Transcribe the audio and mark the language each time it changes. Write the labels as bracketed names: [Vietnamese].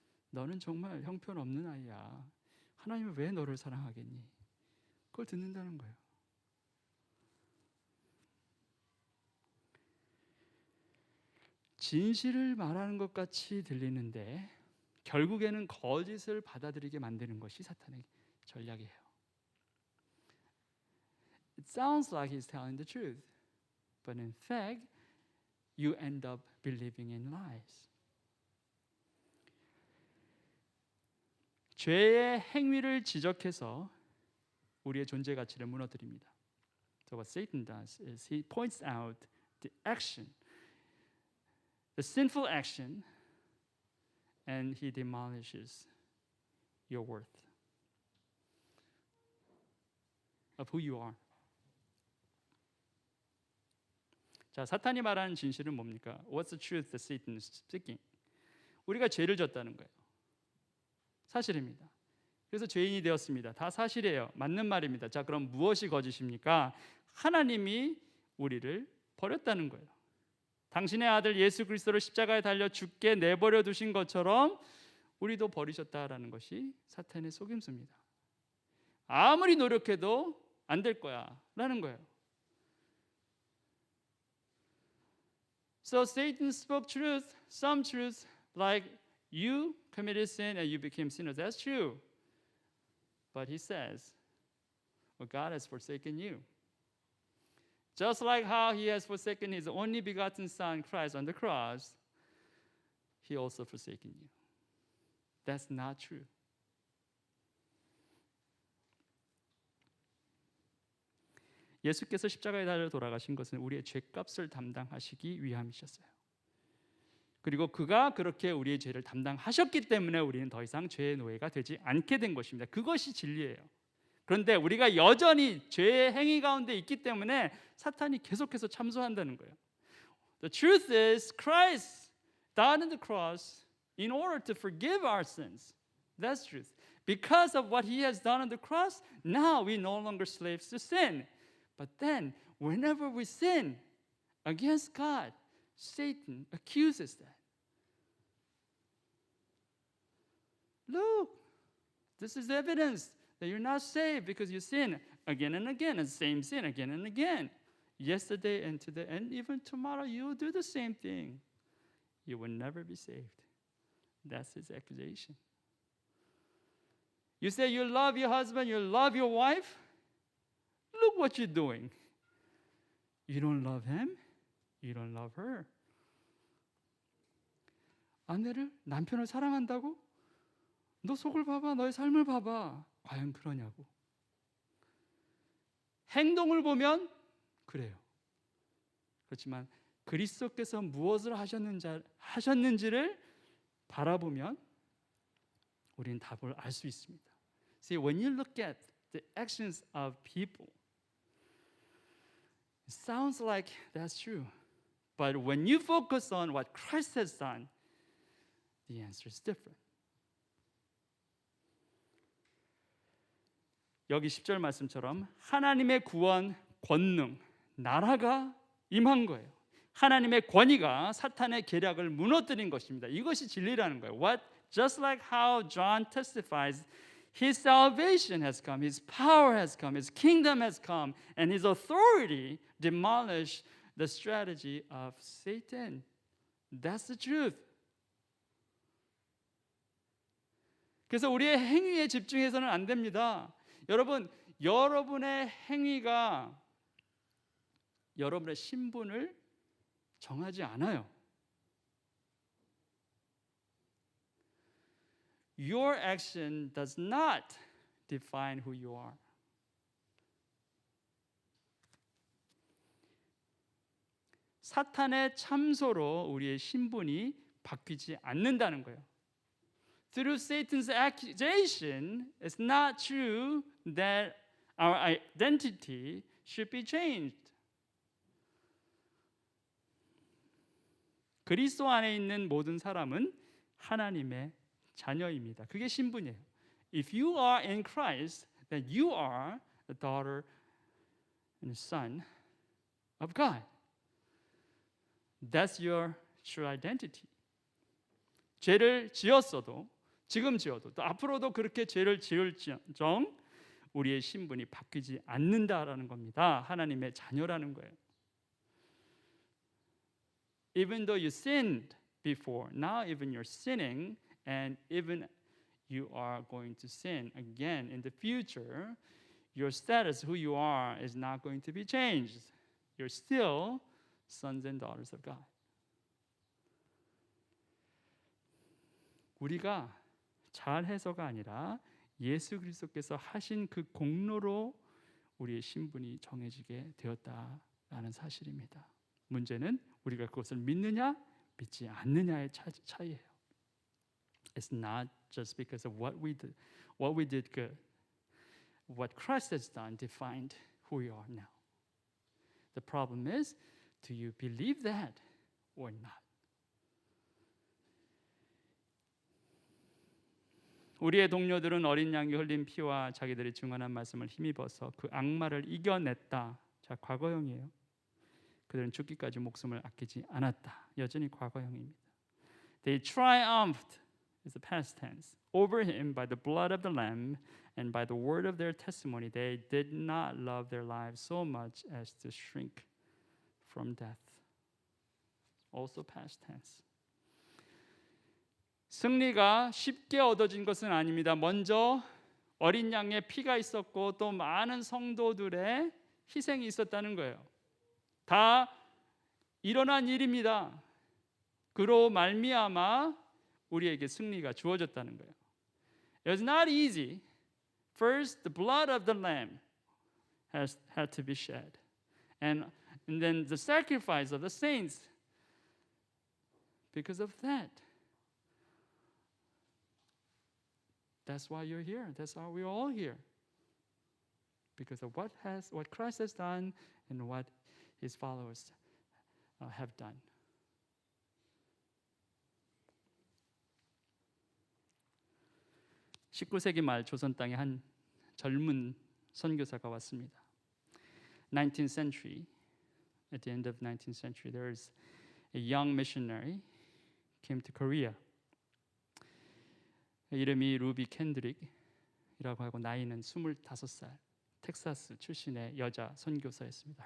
[Korean] 너는 정말 형편없는 아이야. 하나님은 왜 너를 사랑하겠니? 그걸 듣는다는 거예요. 진실을 말하는 것 같이 들리는데 결국에는 거짓을 받아들이게 만드는 것이 사탄의 전략이에요. [English] It sounds like he's telling the truth, but in fact, you end up believing in lies. [Korean] 죄의 행위를 지적해서 우리의 존재 가치를 무너뜨립니다. [English] So what Satan does is he points out the action, the sinful action, and he demolishes your worth of who you are. [Korean] 자, 사탄이 말하는 진실은 뭡니까? [English] What's the truth that Satan is speaking? [Korean] 우리가 죄를 졌다는 거예요. 사실입니다. 그래서 죄인이 되었습니다. 다 사실이에요. 맞는 말입니다. 자, 그럼 무엇이 거짓입니까? 하나님이 우리를 버렸다는 거예요. 당신의 아들 예수 그리스도를 십자가에 달려 죽게 내버려 두신 것처럼 우리도 버리셨다라는 것이 사탄의 속임수입니다. 아무리 노력해도 안 될 거야 라는 거예요. [English] So Satan spoke truth, some truth, like you committed sin and you became sinners. That's true. But he says, well, God has forsaken you. Just like how he has forsaken his only begotten son, Christ, on the cross, he also forsaken you. That's not true. [Korean] 예수께서 십자가에 달려 돌아가신 것은 우리의 죄값을 담당하시기 위함이셨어요. 그리고 그가 그렇게 우리의 죄를 담당하셨기 때문에 우리는 더 이상 죄의 노예가 되지 않게 된 것입니다. 그것이 진리예요. 그런데 우리가 여전히 죄의 행위 가운데 있기 때문에 사탄이 계속해서 참소한다는 거예요. [English] The truth is Christ died on the cross in order to forgive our sins. That's truth. Because of what he has done on the cross, now we no longer slaves to sin. But then, whenever we sin against God, Satan accuses that. Look, this is evidence that you're not saved because you sin again and again, and same sin again and again. Yesterday and today, and even tomorrow, you will do the same thing. You will never be saved. That's his accusation. You say you love your husband, you love your wife. Look what you're doing. You don't love him, you don't love her. [Korean] 아내를, 남편을 사랑한다고? 너 속을 봐봐, 너의 삶을 봐봐. 과연 그러냐고. 행동을 보면 그래요. 그렇지만 그리스도께서 무엇을 하셨는지를 바라보면 우리는 답을 알 수 있습니다. [English] See, when you look at the actions of people, it sounds like that's true. But when you focus on what Christ has done, the answer is different. [Korean] 여기 10절 말씀처럼 하나님의 구원, 권능, 나라가 임한 거예요. 하나님의 권위가 사탄의 계략을 무너뜨린 것입니다. 이것이 진리라는 거예요. [English] Just like how John testifies, his salvation has come, his power has come, his kingdom has come, and his authority demolished the strategy of Satan. That's the truth. [Korean] 그래서 우리의 행위에 집중해서는 안 됩니다. 여러분, 여러분의 행위가 여러분의 신분을 정하지 않아요. [English] Your action does not define who you are. [Korean] 사탄의 참소로 우리의 신분이 바뀌지 않는다는 거예요. [English] Through Satan's accusation, it's not true that our identity should be changed. [Korean] 그리스도 안에 있는 모든 사람은 하나님의 자녀입니다. 그게 신분이에요. [English] If you are in Christ, then you are the daughter and son of God. That's your true identity. [Korean] 죄를 지었어도, 지금 지어도, 또 앞으로도 그렇게 죄를 지을지언정 우리의 신분이 바뀌지 않는다라는 겁니다. 하나님의 자녀라는 거예요. [English] Even though you sinned before, now even you're sinning, and even you are going to sin again in the future, your status, who you are, is not going to be changed. You're still sons and daughters of God. [Korean] 우리가 잘해서가 아니라 예수 그리스도께서 하신 그 공로로 우리의 신분이 정해지게 되었다라는 사실입니다. 문제는 우리가 그것을 믿느냐 믿지 않느냐의 차이예요. [English] It's not just because of what we did good. What Christ has done defined who we are now. The problem is, do you believe that or not? [Korean] 우리의 동료들은 어린 양이 흘린 피와 자기들이 증언한 말씀을 힘입어서 그 악마를 이겨냈다. 자, 과거형이에요. 그들은 죽기까지 목숨을 아끼지 않았다. 여전히 과거형입니다. [English] They triumphed, is the past tense, over him by the blood of the lamb and by the word of their testimony. They did not love their lives so much as to shrink from death. Also past tense. [Korean] 승리가 쉽게 얻어진 것은 아닙니다. 먼저 어린 양의 피가 있었고 또 많은 성도들의 희생이 있었다는 거예요. 다 일어난 일입니다. 그로 말미암아 우리에게 승리가 주어졌다는 거예요. [English] It's not easy. First, the blood of the lamb had to be shed, and then the sacrifice of the saints. Because of that, that's why you're here. That's why we're all here. Because of what Christ has done and what His followers have done. [Korean] (19세기) 말 조선 땅에 한 젊은 선교사가 왔습니다. [English] 19th century, at the end of 19th century, there is a young missionary came to Korea. [Korean] 이름이 루비 캔드릭이라고 하고 나이는 25살, 텍사스 출신의 여자 선교사였습니다.